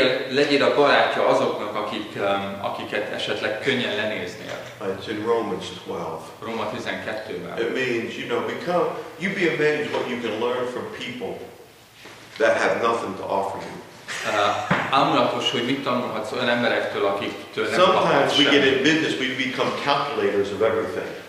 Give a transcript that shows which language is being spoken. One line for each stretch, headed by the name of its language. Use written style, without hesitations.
Hungarian: Legyél a barátja azoknak, akiket esetleg könnyen lenéznél.
English: It's in Romans 12.
Hungarian: Róma 12-ben.
English: It means, you'd be amazed what you can learn from people that have nothing to offer you.
Hungarian: Ámulatos, hogy mit tanulhatsz olyan emberektől, akiktől nem kaphatsz
English: Sometimes we
Hungarian: semmit.
English: get in business, we become calculators of everything.